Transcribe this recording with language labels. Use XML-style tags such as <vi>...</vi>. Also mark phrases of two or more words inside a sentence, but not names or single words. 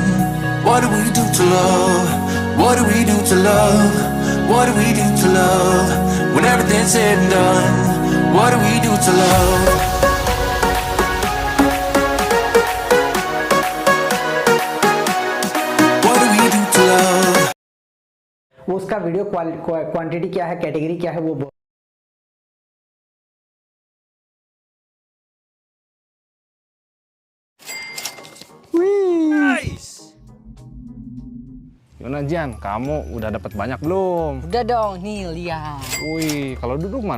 <en>What do we do to love? What do we do to love? What do we do to love when everything's said and done? What do we do to love? What do we do to love?</en> <hi>वो उसका</hi> <en>video quantity</en> <hi>क्या है, कैटेगरी क्या है, वो</hi> <id>Gimana Jan, kamu udah dapat banyak belum? Udah dong, nih lihat. Wih, kalau duduk mana?</id>